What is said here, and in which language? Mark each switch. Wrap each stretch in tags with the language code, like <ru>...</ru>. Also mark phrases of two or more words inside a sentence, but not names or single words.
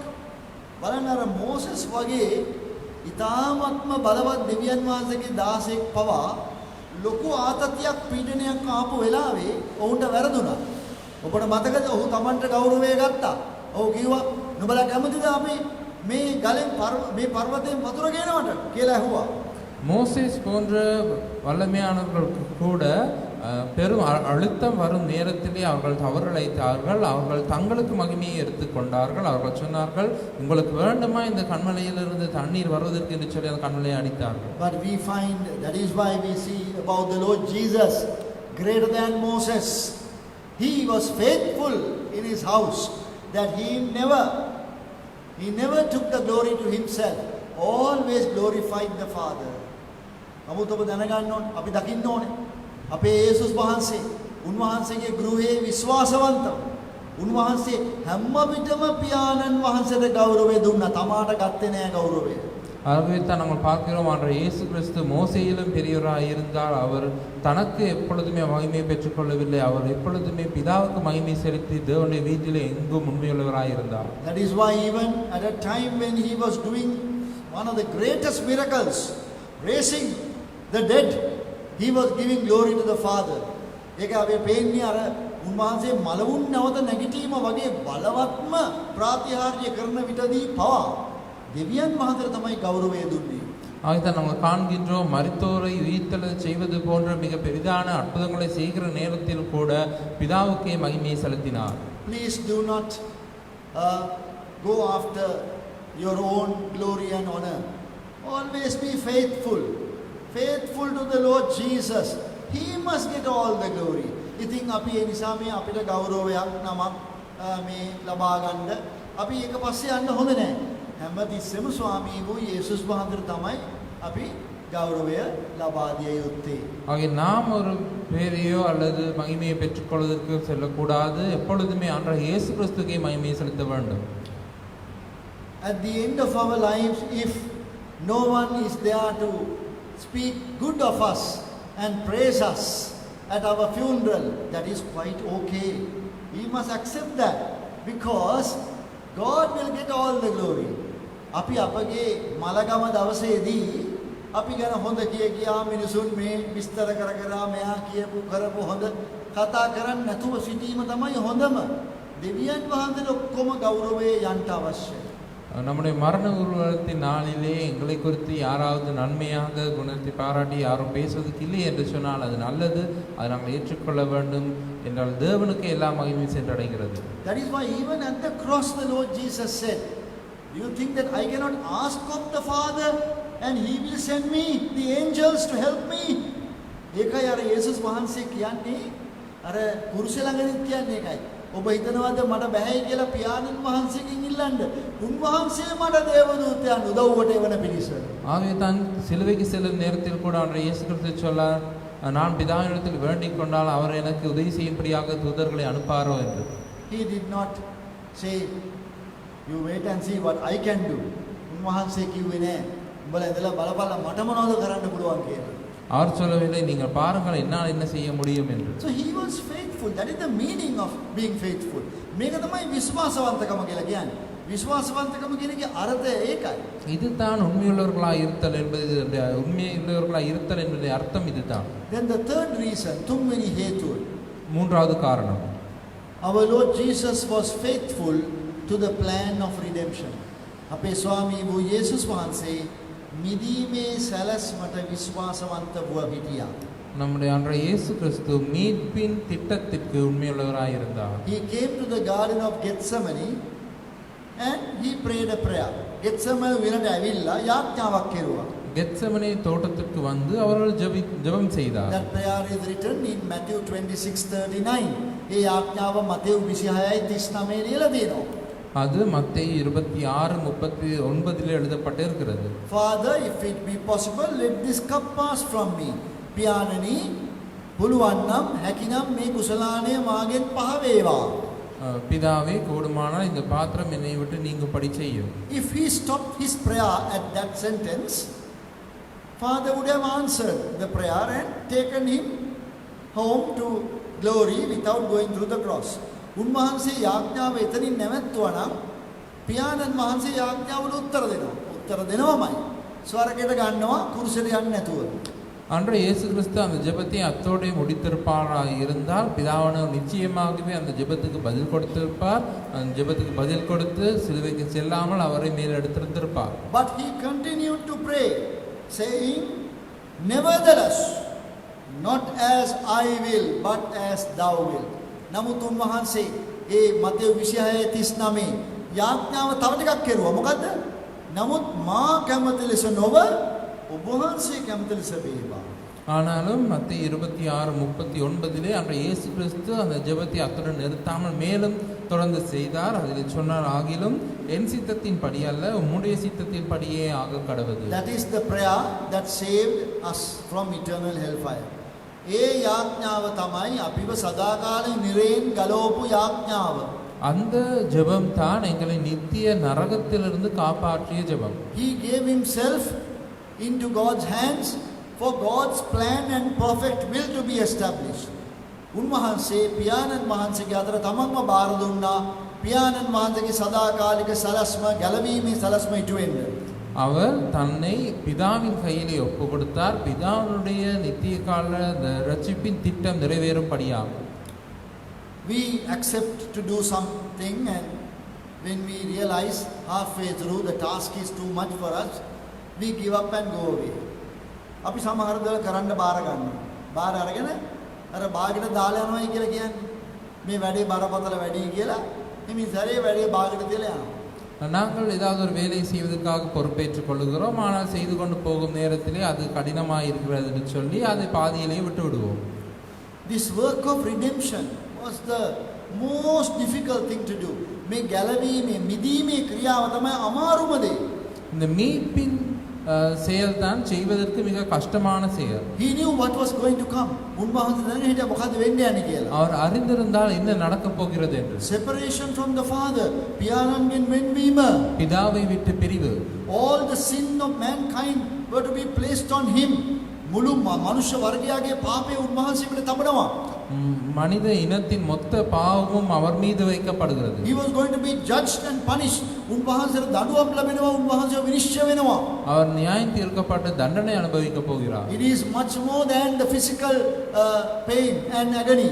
<si>බලන්න අර මෝසස් වගේ ඉතාමත්ම බලවත් දෙවියන් වහන්සේගේ දාසෙක් පවා ලොකු ආතතියක් පීඩනයක් ආපු වෙලාවේ ඔවුන්ට වැරදුනා. ඔබට මතකද ඔහු Tamanට ගෞරවය ගත්තා. ඔහු කිව්වා නුඹලා කැමතිද අපි මේ ගලෙන් මේ පර්වතයෙන් වතුර ගේනවට කියලා ඇහුවා.</si> <ta>மோசேஸ் போன்ற வல்லமையானவர்களுக்கு கூட பெரும் அழுத்தம் வரும் நேரத்திலே அவர்கள் தவறிழைத்தார்கள். அவர்கள் தங்களுக்கு மகிமையை எடுத்துக்கொண்டார்கள். அவர்கள் சொன்னார்கள், உங்களுக்கு வேண்டுமா இந்த கண்மலையிலிருந்து தண்ணீர் வருவதற்கு என்று சொல்லி அந்த கண்மலையை அடித்தார்கள்.</ta> <en>But we find that is why we see about the Lord Jesus greater than Moses. He was faithful in his house, that he never took the glory to himself, always glorified the Father.</en> <si>නමුත් ඔබ දැනගන්න ඕනේ, අපි දකින්න ඕනේ අපේ යේසුස් වහන්සේ උන්වහන්සේගේ ගෘහයේ විශ්වාසවන්තව උන්වහන්සේ හැම විටම පියාණන් වහන්සේට ගෞරවය දුන්නා. තමාට ගත්තේ නෑ ගෞරවය.</si> <ta>ஆகவே தான் நாங்கள் பார்க்கிறோம், ஆண்டவர் இயேசு கிறிஸ்து மோசேயிலும் பெரியவராக இருந்தால் அவர் தனக்கு எப்பொழுதுமே மகிமையை பெற்றுக்கொள்ளவில்லை. அவர் எப்பொழுதுமே பிதாவுக்கு மகிமை செலுத்தி தேவனுடைய வீட்டிலே எங்கும் உண்மையுள்ளவராக இருந்தார்.</ta> <en>That is why even at a time when he was doing one of the greatest miracles, raising the dead, he was giving glory to the Father.</en> <si>ඒක අපි පේන්නේ අර උන්වහන්සේ මලවුන් නැවත නැගිටීම වගේ බලවත්ම ප්‍රාතිහාර්ය කරන විටදී පවා දෙවියන් වහන්සේට තමයි ගෞරවය දුන්නේ.</si> <ta>ஆகிதான் நாங்கள் காண்கின்றோம், மரித்தோரை உயிர்த்தெழ செய்வது போன்ற மிக பெரிதான அற்புதங்களை செய்கிற நேரத்தில் கூட பிதாவுக்கே மகிமையை செலுத்தினார்.</ta> <en>Please do not go after your own glory and honor. Always be faithful to the Lord Jesus. He must get all the glory.</en> <si>ඉතින් අපි ඒ නිසා මේ අපිට ගෞරවයක් නමක් මේ ලබා ගන්න අපි ඒක පස්සේ යන්න හොඳ නැහැ. හැමතිස්සෙම ස්වාමී වූ යේසුස් වහන්සේට තමයි අපි கௌரவය ලබා දිය යුත්තේ.</si> <ta>ஆகிய நாம் ஒரு பேரையோ அல்லது மகிமையை பெற்றுக்கொள்வதற்கு செல்லக்கூடாது. எப்பொழுதுமே ஆண்டவர் இயேசு கிறிஸ்துக்கே மகிமையை செலுத்த வேண்டும்.</ta> <en>At the end of our lives, if no one is there to speak good of us and praise us at our funeral, that is quite okay. We must accept that because God will get all the glory.</en> <si>අපි අපගේ මලගම දවසේදී අපි ගැන හොඳ කියා මිනිසුන් මේ විස්තර කර කර මෙයා කියපු කරපු හොඳ කතා කරන්නේ නැතුව සිටීම තමයි හොඳම. දෙවියන් වහන්සේට ඔක්කොම ගෞරවයේ යන්න අවශ්‍යයි.</si> <ta>நம்முடைய மரண ஊர்வலத்தின் நாளிலே எங்களை குறித்து யாராவது நன்மையாக குணத்தை பாராட்டி யாரும் பேசுவதற்கு இல்லை என்று சொன்னால் அது நல்லது, அதை நாங்கள் ஏற்றுக்கொள்ள வேண்டும் என்றால் தேவனுக்கு எல்லா மகிமையும் சென்றடைகிறது.</ta> <en>That is why even at the cross the Lord Jesus said, "Do you think that I cannot ask of the Father and he will send me the angels to help me?"</en> <si>ඒකයි අර යේසුස් වහන්සේ කියන්නේ අර කුරුසෙ ළඟදී කියන්නේ ඒකයි. ඔබ හිතනවාද මට බැහැයි කියලා පියාණන් වහන්සේගෙන් ඉල්ලන්න? උන්වහන්සේ මට දේවදූතයන් උදව්වට එවන පිණිස.</si> <ta>ஆகவே தான் சிலுவைக்கு செல்லும் நேரத்தில் கூட அவர் இயேசு கிறிஸ்து சொன்னார், நான் பிதாவினிடத்தில் வேண்டிக் கொண்டால் அவர் எனக்கு உதவி செய்யும்படியாக தூதர்களை அனுப்பாரோ என்று.</ta> <en>He did not say, "You wait and see what I can do."</en> <si>උන්වහන්සේ කිව්වේ නෑ උඹලා ඉඳලා බලපල්ලා මට මොනවද කරන්න පුළුවන් කියලා.</si> <ta>அவர் சொல்லவில்லை, நீங்கள் பாருங்கள் என்னால் என்ன செய்ய முடியும் என்று.</ta> <en>So he was faithful. That is the meaning of being faithful.</en> <si>මේක තමයි විශ්වාසවන්තකම කියලා කියන්නේ. විශ්වාසවන්තකම කියන එකේ අර්ථය ඒකයි.</si> <ta>இதுதான் உண்மையுள்ளவர்களாய் இருத்தல் என்பது, உண்மையுள்ளவர்களாய் இருத்தல் என்பதே அர்த்தம் இதுதான்.</ta> <en>Then the third reason,</en> <si>තුන්වෙනි හේතුව.</si> <ta>மூன்றாவது காரணம்,</ta> <en>Our Lord Jesus was faithful to the plan of redemption.</en> <si>අපේ ස්වාමී වූ යේසුස් වහන්සේ මිදීමේ සැලැස්මට විශ්වාසවන්ත වූ හිටියා.</si> <ta>நம்முடைய அன்றைய இயேசு கிறிஸ்து மீட்பின் திட்டத்திற்கு உண்மையுள்ளவராய் இருந்தார்.</ta> <en>He came to the garden of Gethsemane and he prayed a prayer.</en> <si>Gethsemane විරට ඇවිල්ලා යාඥාවක් කෙරුවා.</si> <ta>கெத்செமனே தோட்டத்திற்கு வந்து அவர்கள் ஜெபம் செய்தார்.</ta> <en>That prayer is written in Matthew 26:39.</en> <si>ඒ යාඥාව මතෙව් 26:39 ලියලා තියෙනවා.</si> <ta>அது மத்தேயு 26:39 எழுதப்பட்டிருக்கிறது.</ta> <en>Father, if it be possible, let this cup pass from me.</en> <si>පියාණනි, පුළුවන් නම් හැකිනම් මේ කුසලානය මාගෙන් පහ වේවා.</si> <ta>பிதாவே, கூடுமானால் இந்த பாத்திரம் என்னை விட்டு நீங்கும்படி செய்யும்.</ta> <en>If he stopped his prayer at that sentence, Father would have answered the prayer and taken him home to glory without going through the cross.</en> <si>උන්වහන්සේ යාඥාව එතනින් නැවැත්තුවා නම් පියාණන් වහන්සේ යාඥාවට උත්තර දෙනවා. උත්තර දෙනවමයි. ස්වර්ගයට ගන්නවා කුරුසෙට යන්නේ නැතුව.</si> <ta>அன்றைய இயேசு கிறிஸ்து அந்த ஜெபத்தை அத்தோடே முடித்திருப்பாராக இருந்தால் பிதாவானவர் நிச்சயமாகவே அந்த ஜெபத்துக்கு பதில் கொடுத்திருப்பார். அந்த ஜெபத்துக்கு பதில் கொடுத்து சிலுவைக்கு செல்லாமல் அவரை மேலெடுத்திருந்திருப்பார்.</ta> <en>But he continued to pray, saying, "Nevertheless, not as I will, but as thou wilt."</en> <si>නමුත් උන්වහන්සේ ඒ මතෙව් 26:39 යාඥාව තව ටිකක් කෙරුවා. මොකද්ද? නමුත් මා කැමති ලෙස නොව ඔබ වහන්සේ කැමති ලෙස වේවා.</si> <ta>ஆனாலும் மத்தேயு 26:39 அன்றைய இயேசு கிறிஸ்து அந்த ஜெபத்தை அத்துடன் நிறுத்தாமல் மேலும் தொடர்ந்து செய்தார். அதில் சொன்னார், ஆகிலும் என் சித்தத்தின் படி அல்ல உம்முடைய சித்தத்தின் படியே ஆக கடவுது.</ta> <en>That is the prayer that saved us from eternal hellfire.</en> <si>ඒ යාඥාව තමයි අපිව සදාකාලික නිරයෙන් ගලවපු යාඥාව.</si> <ta>அந்த ஜெபம் தான் எங்களை நித்திய நரகத்திலிருந்து காப்பாற்றிய ஜெபம்.</ta> <en>He gave himself into God's hands for God's plan and perfect will to be established.</en> <si>උන්වහන්සේ පියාණන් වහන්සේගේ අතර තමන්ව බාර දුන්නා. පියාණන් වහන්සේගේ සදාකාලික සලස්ම ගැලවීමේ සලස්ම ඉටු වෙන්න.</si> <ta>அவர் தன்னை பிதாவின் கையிலே ஒப்பு கொடுத்தார். பிதாவுடைய நித்திய கால ரட்சிப்பின் திட்டம் நிறைவேறும்படியாக.</ta> <en>We accept to do something, and when we realize halfway through the task is too much for us, we give up and go away.</en> <si>අපි සමහර දේවල් කරන්න බාර ගන්නවා. බාර අරගෙන අර බාගෙට දාලා යනවායි කියලා කියන්නේ. මේ වැඩේ බරපතල වැඩි කියලා හිමින් සැරේ වැඩේ බාගෙට දාලා යනවා.</si> <ta>நாங்கள் ஏதாவது ஒரு வேலை செய்வதற்காக பொறுப்பேற்றுக் கொள்கிறோம். ஆனால் செய்து கொண்டு போகும் நேரத்திலே அது கடினமாக இருக்கிறது என்று சொல்லி அதை பாதியிலேயே விட்டு விடுவோம்.</ta> <en>This work of redemption was the most difficult thing to do.</en> <si>මේ ගැලවීමේ මිදීමේ ක්‍රියාව තමයි අමාරුම දේ.</si> <ta>இந்த மீட்பின் செயல்தான் செய்வதற்கு மிக கஷ்டமான செயல்.</ta> <en>He knew what was going to come.</en> <si>උන්වහන්සේ දැන හිටියා මොකද්ද වෙන්න යන්නේ කියලා.</si> <ta>அவர் அறிந்திருந்தால் என்ன நடக்கப் போகிறது என்று.</ta> <en>Separation from the Father,</en> <si>පියාණන්ගෙන් වෙන්වීම.</si> <ta>பிதாவை விட்டு பிரிவு.</ta> <en>All the sin of mankind were to be placed on him.</en> <si>මුළු මනුෂ්‍ය වර්ගයාගේ පාපය උන්වහන්සේ පිට තබනවා.</si> <ta>மனித இனத்தின் மொத்த பாவமும் அவர் மீது வைக்கப்படுகிறது.</ta> <en>He was going to be judged and punished.</en> <si>උන්වහන්සේට දඬුවම් ලැබෙනවා, උන්වහන්සේව විනිශ්චය වෙනවා.</si> <ta>அவர் நியாயம் தீர்க்கப்பட்டு தண்டனை அனுபவிக்க போகிறார்.</ta> <en>It is much more than the physical pain and agony.</en>